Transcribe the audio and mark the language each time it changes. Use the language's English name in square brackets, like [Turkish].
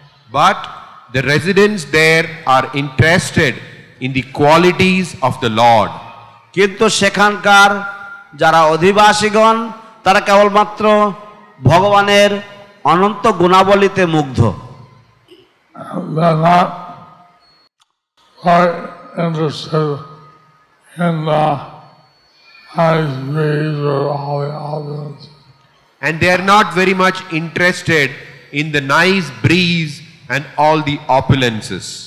[English] But the residents there are interested in the qualities of the Lord. [Bangla] কিন্তু সেখানকার যারা অধিবাসীগণ তারা কেবলমাত্র ভগবানের অনন্ত গুণাবলীতে মুগ্ধ। [English] They're not quite interested in the nice breeze or all the others. And they are not very much interested in the nice breeze and all the opulences.